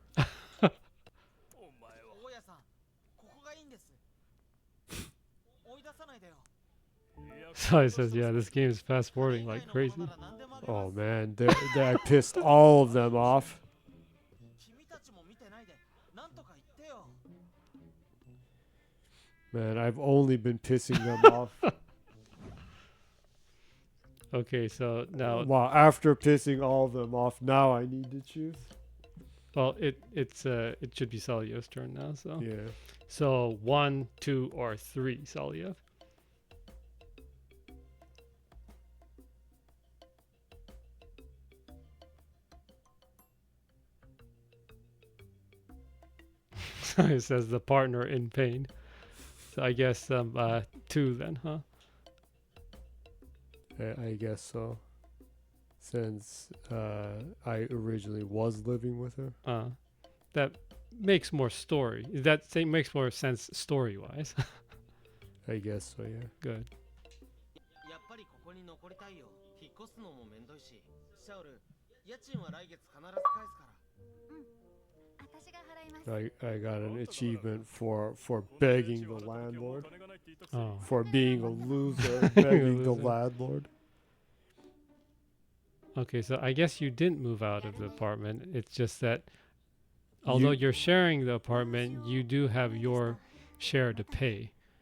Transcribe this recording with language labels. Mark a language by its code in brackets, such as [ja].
[ja] 大家さん、ここがいいんです。追い出さないでよ。 [en] So it says, yeah, this game is fast forwarding like crazy. Oh man, I pissed all of them off. [ja] 君たちも見てないで、なんとか言ってよ。 [en] Man, I've only been pissing them off. Okay, so now, Wow, after pissing all of them off, now I need to choose. well, it should be Salio's turn now. So Yeah. so 1, 2, or 3, Saliev. So it says the partner in pain. So I guess 2 then, huh? I guess so. Since I originally was living with her. That makes more story. That thing makes more sense story-wise. I guess so, yeah. Good. [ja] やっぱりここに残りたいよ。引っ越すのもめんどいし。シャオル、家賃は来月必ず返すから。私が払います。 [en] I got an achievement for begging the landlord. Oh. For being a loser, begging the landlord. Okay, so I guess you didn't move out of the apartment. It's just that although you're sharing the apartment, you do have your share to pay.